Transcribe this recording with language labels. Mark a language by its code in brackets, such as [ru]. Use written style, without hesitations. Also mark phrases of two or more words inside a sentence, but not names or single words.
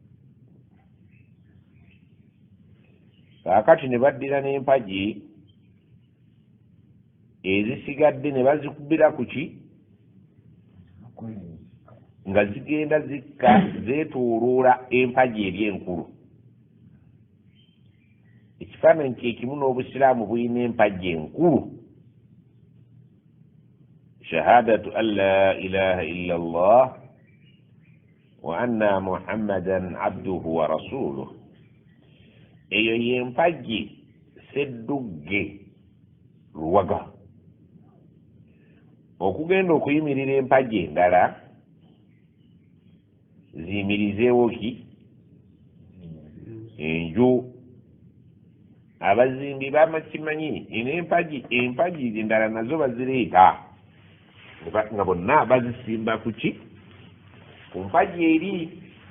[lg] kaakati ne baddira n'empaji ezisigadde ne bazikubira ku ki nga zigenda zikka zeetooloola empaji eri enkulu ekifaananyi kyekimu n'obusiraamu bulina empaji enkulu [ar] شهادة أن لا إله إلا الله وأن محمدا عبده ورسوله [lg] eyo y'empaji seddugge luwaga okugenda okuyimirira empaji endala ziyimirizeewo ki enju abazimbi bamakimanyi empaji endala nazo bazireeta nga bonna bazisimba ku ki ku mpaji eri